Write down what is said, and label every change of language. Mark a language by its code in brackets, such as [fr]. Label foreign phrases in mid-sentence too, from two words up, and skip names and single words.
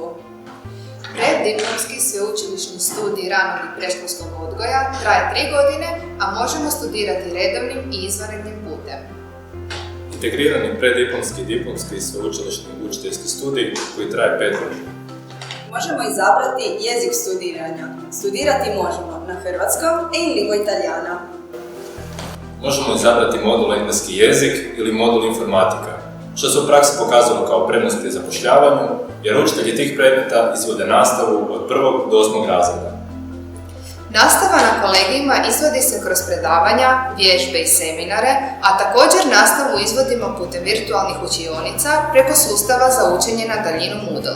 [hr] Preddiplomski sveučilišni studij ranog i predškolskog odgoja traje 3 godine, a možemo studirati redovnim i izvanrednim putem. Integrirani preddiplomski, diplomski i sveučilišni učiteljski studij koji traje 5 godina. Možemo izabrati jezik studiranja. Studirati možemo na hrvatskom i [it] in lingua italiana. [hr] Možemo izabrati modul engleski jezik ili modul informatika, što se u praksi pokazalo kao prednost pri zapošljavanju, jer učitelji tih predmeta izvode nastavu od 1. do 8. razreda. Nastava na kolegijima izvodi se kroz predavanja, vježbe i seminare, a također nastavu izvodimo putem virtualnih učionica preko sustava za učenje na daljinu Moodle.